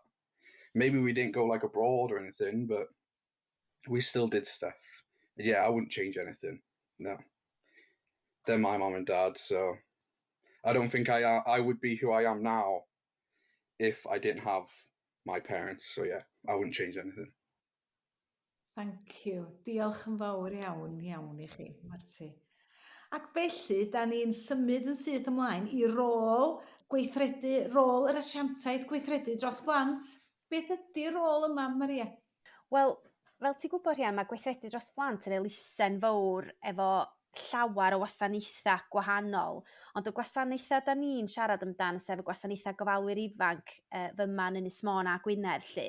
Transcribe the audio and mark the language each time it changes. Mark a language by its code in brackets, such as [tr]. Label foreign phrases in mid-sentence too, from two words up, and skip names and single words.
[en] Maybe we didn't go like abroad or anything, but we still did stuff. Yeah, I wouldn't change anything. No. They're my mom and dad, so I don't think I would be who I am now if I didn't have my parents. So yeah, I wouldn't change anything. Thank you. [cy] Diolch yn fawr iawn i chi, Marti. Ac felly, da ni'n symud yn syth ymlaen i rôl yr asiantaeth gweithredu dros blant. Beth ydy rôl yma, Maria? Wel, fel ti'n gwybod, Rhian, mae Gweithredu Dros Blant yn elusen fawr efo llawer o wasanaethau gwahanol, ond y gwasanaethau da ni'n siarad amdan, sef y gwasanaethau gofalwyr ifanc fyma yn Ynys Môn a Gwynedd, lle.